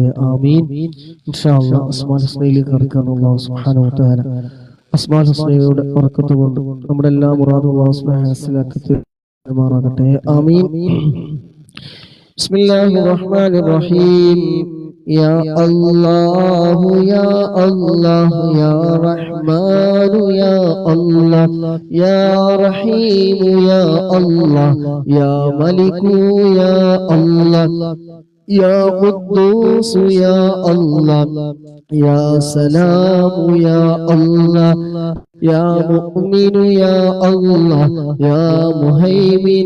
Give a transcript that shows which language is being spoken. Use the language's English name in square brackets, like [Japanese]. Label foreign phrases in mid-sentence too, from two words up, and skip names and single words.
[Malayalam] ആമീൻ. [Arabic] إن شاء الله [Malayalam] അസ്മാഉൽ ഹുസ്നയിലേക്ക് കടക്കാൻ അല്ലാഹു [Arabic] سبحانه وتعالى [Malayalam] അസ്മാഉൽ ഹുസ്നയുടെ ബറക്കത്ത് കൊണ്ട് നമ്മുടെ എല്ലാ മുറാദും അല്ലാഹു [Arabic] سبحانه وتعالى [Malayalam] ഹാസിലാക്കി ആമീൻ. [Arabic] بسم الله الرحمن الرحيم. يا الله يا الله يا رحمن يا الله يا رحيم يا الله يا ملك يا الله يا قدوس يا الله يا سلام يا الله يا مؤمن يا الله يا مهيمن